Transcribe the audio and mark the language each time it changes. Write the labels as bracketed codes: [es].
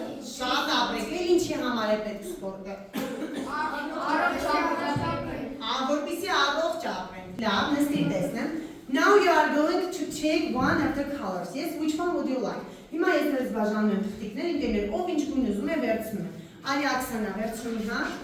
[hy] Շատ ապրենք, էլ ինչի համար է պետք սպորտը? Որպեսզի առողջ ապրենք։ Լավ, նստիր տեսնեմ. [en] Now you are going to take one of the colors. Yes, which one would you like? [hy] Հիմա ես դες բաժանում եմ թղթիկներ, ինքերներ, ով ինչ գույն ուզում է վերցնում է։ Արի Աքսանա, վերցնում հա։